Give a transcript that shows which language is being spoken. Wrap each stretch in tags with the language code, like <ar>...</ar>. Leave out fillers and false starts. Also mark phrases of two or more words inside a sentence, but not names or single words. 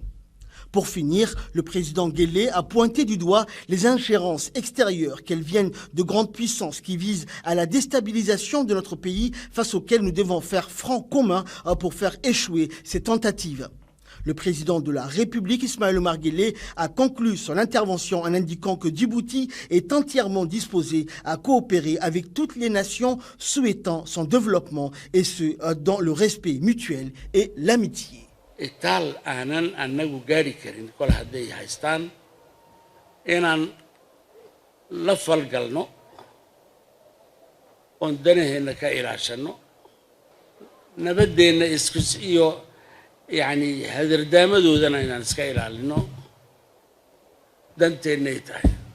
<fr>Pour finir, le président Guelleh a pointé du doigt les ingérences extérieures, qu'elles viennent de grandes puissances qui visent à la déstabilisation de notre pays, face auxquelles nous devons faire front commun pour faire échouer ces tentatives. Le président de la République, Ismaïl Omar Guelleh, a conclu son intervention en indiquant que Djibouti est entièrement disposé à coopérer avec toutes les nations souhaitant son développement, et ce, dans le respect mutuel et l'amitié.</fr> <so>itaal aanan annagu gaari karin kol hadday haystaan inaan la falgalno oon danaheenna ka ilaashanno nabadeenna iyo yani hadardaamadoodana inaan iska ilaalino danteennay tahay</so>